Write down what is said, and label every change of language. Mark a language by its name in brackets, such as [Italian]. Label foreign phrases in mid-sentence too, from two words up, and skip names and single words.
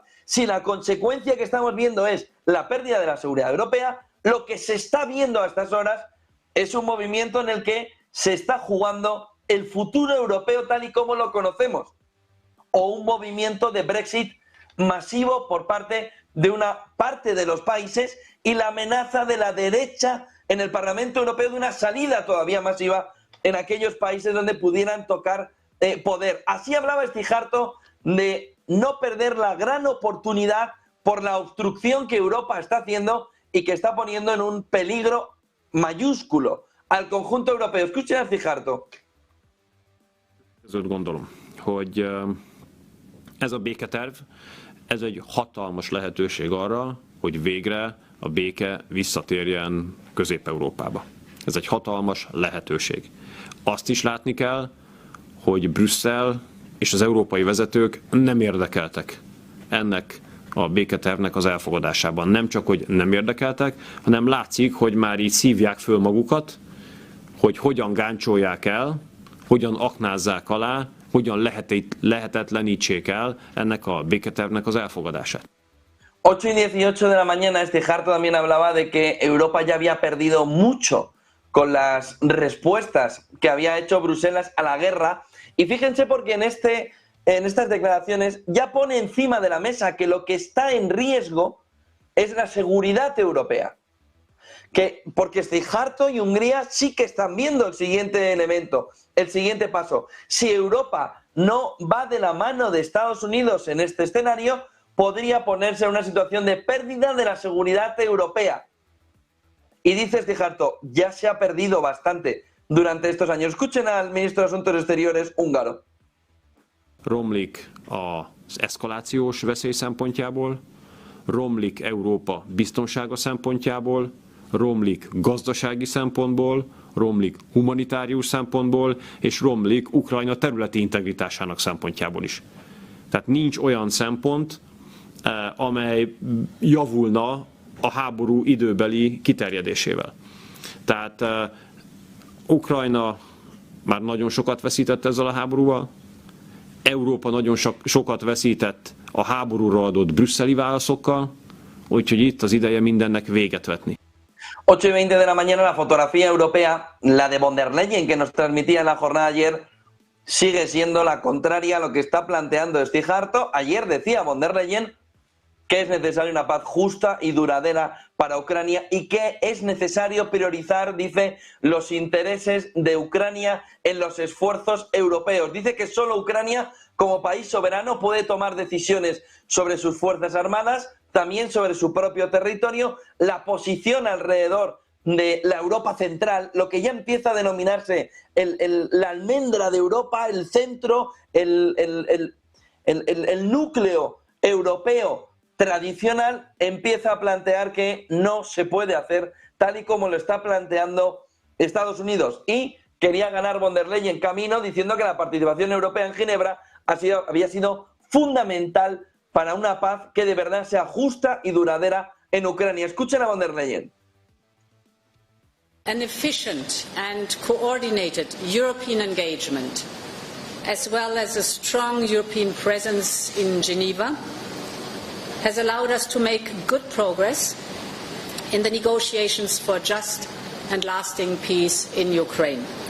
[Spanish] Si la consecuencia que estamos viendo es la pérdida de la seguridad europea, lo que se está viendo a estas horas es un movimiento en el que se está jugando el futuro europeo tal y como lo conocemos, o un movimiento de Brexit masivo por parte de una parte de los países y la amenaza de la derecha en el Parlamento Europeo de una salida todavía masiva en aquellos países donde pudieran tocar poder. Así hablaba Szijjártó de no perder la gran oportunidad por la obstrucción que Europa está haciendo y que está poniendo en un peligro mayúsculo al conjunto europeo. Escuchen a Szijjártó. [Hungarian] Gondolom, hogy ez a béketerv, ez egy hatalmas lehetőség arra, hogy végre a béke visszatérjen Közép-Európába. Ez egy hatalmas lehetőség. Azt is látni kell, hogy Brüsszel és az európai vezetők nem érdekeltek ennek a béketervnek az elfogadásában. Nem csak, hogy nem érdekeltek, hanem látszik, hogy már így szívják föl magukat, hogy hogyan gáncsolják el, hogyan aknázzák alá, hogyan lehetetlenítsék el ennek a béketervnek az elfogadását. [Spanish] 8:18 de la mañana, Szijjártó también hablaba de que Europa ya había perdido mucho con las respuestas que había hecho Bruselas a la guerra. Y fíjense porque en estas declaraciones ya pone encima de la mesa que lo que está en riesgo es la seguridad europea. Porque Szijjártó y Hungría sí que están viendo el siguiente elemento, el siguiente paso. Si Europa no va de la mano de Estados Unidos en este escenario, podría ponerse en una situación de pérdida de la seguridad europea. Y dice Szijjártó, ya se ha perdido bastante durante estos años. Escuchen al ministro de Asuntos Exteriores húngaro. [Hungarian] Romlik az eszkalációs veszély szempontjából, romlik Európa biztonsága szempontjából, romlik gazdasági szempontból, romlik humanitárius szempontból, és romlik Ukrajna területi integritásának szempontjából is. Tehát nincs olyan szempont, amely javulna a háború időbeli kiterjedésével. Tehát Ukrajna már nagyon sokat veszített ezzel a háborúval, Európa nagyon sokat veszített a háborúra adott brüsszeli válaszokkal, úgyhogy itt az ideje mindennek véget vetni. [Spanish] 8:20 de la mañana, la fotografía europea, la de von der Leyen que nos transmitía en la jornada ayer, sigue siendo la contraria a lo que está planteando Stig Harto. Ayer decía von der Leyen que es necesaria una paz justa y duradera para Ucrania y que es necesario priorizar, dice, los intereses de Ucrania en los esfuerzos europeos. Dice que solo Ucrania, como país soberano, puede tomar decisiones sobre sus fuerzas armadas, también sobre su propio territorio, la posición alrededor de la Europa central, lo que ya empieza a denominarse la almendra de Europa, el centro, el núcleo europeo tradicional, empieza a plantear que no se puede hacer tal y como lo está planteando Estados Unidos. Y quería ganar von der Leyen camino diciendo que la participación europea en Ginebra había sido fundamental para una paz que de verdad sea justa y duradera en Ucrania. Escuchen a von der Leyen. [English] An efficient and coordinated European engagement, as well as a strong European presence in Geneva, has allowed us to make good progress in the negotiations for just and lasting peace in Ukraine.